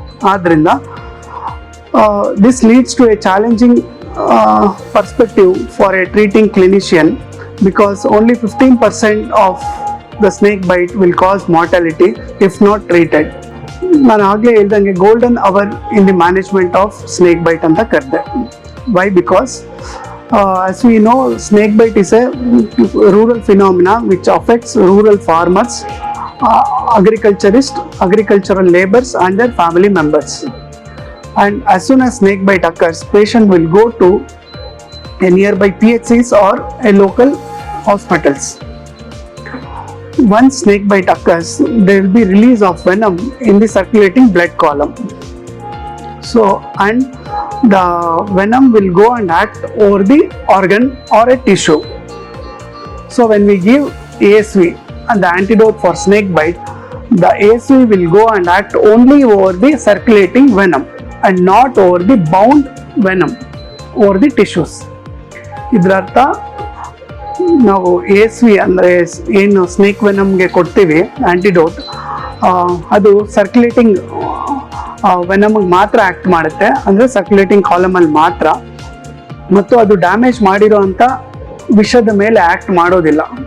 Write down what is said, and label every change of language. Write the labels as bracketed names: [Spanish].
[Kannada] ಆದ್ದರಿಂದ [English] This leads to a challenging perspective for a treating clinician, because only 15% of the snake bite will cause mortality if not treated. [Kannada] ನಾನು ಆಗಲೇ ಹೇಳ್ದಂಗೆ [English] golden hour in the management of snake bite [Kannada] ಅಂತ ಕರೆದೆ. [English] Why? Because as we know, snake bite is a rural phenomena which affects rural farmers, agricultural laborers and their family members. And as soon as snake bite occurs, patient will go to a nearby PHCs or a local hospitals. Once snake bite occurs, there will be release of venom in the circulating blood column. So, and the venom will go and act over the organ or a tissue. So when we give ASV and the antidote for snake bite, the ASV will go and act only over the circulating venom and not over the bound venom over the tissues. [Kannada] ಇದರರ್ಥ ನಾವು ASV ಅಂದರೆ ಏನು snake ವೆನಮ್ಗೆ ಕೊಡ್ತೀವಿ antidote, ಅದು circulating ವೆನಮ್ಗೆ ಮಾತ್ರ act ಮಾಡುತ್ತೆ, ಅಂದರೆ circulating ಕಾಲಮಲ್ಲಿ ಮಾತ್ರ, ಮತ್ತು ಅದು ಡ್ಯಾಮೇಜ್ ಮಾಡಿರೋವಂಥ ವಿಷದ ಮೇಲೆ ಆ್ಯಕ್ಟ್ ಮಾಡೋದಿಲ್ಲ.